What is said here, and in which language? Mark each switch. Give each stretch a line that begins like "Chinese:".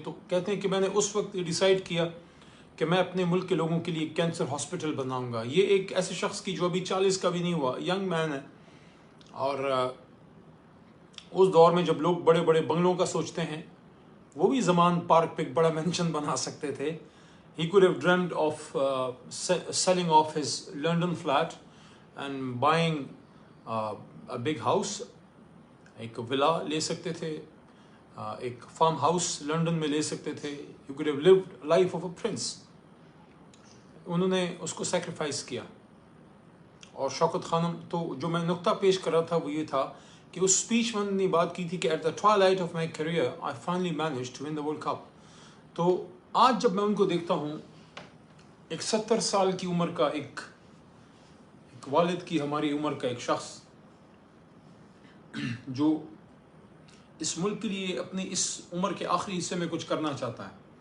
Urdu: تو کہتے ہیں کہ میں نے اس وقت ڈیسائیڈ کیا کہ میں اپنے ملک کے لوگوں کے لیے کینسر ہاسپٹل بناؤں گا. یہ ایک ایسے شخص کی جو ابھی 40 کا بھی نہیں ہوا،
English: young man
Urdu: ہے. اور اس دور میں جب لوگ بڑے بڑے بنگلوں کا سوچتے ہیں، وہ بھی زمان پارک پہ ایک بڑا مینشن بنا سکتے تھے.
English: He could have dreamed of selling off his London flat and buying a big house.
Urdu: ایک ولا لے سکتے تھے، ایک فارم ہاؤس لنڈن میں لے سکتے تھے.
English: You could have lived life of a prince.
Urdu: انہوں نے اس کو سیکریفائس کیا. اور شوکت خانم، تو جو میں نقطہ پیش کر رہا تھا وہ یہ تھا کہ اس اسپیچ میں نے بات کی تھی کہ
English: At the twilight of my career I finally managed to win the World Cup.
Urdu: تو آج جب میں ان کو دیکھتا ہوں، ایک 70 سال کی عمر کا ایک والد کی ہماری عمر کا ایک شخص جو اس ملک کے لیے اپنی اس عمر کے آخری حصے میں کچھ کرنا چاہتا ہے.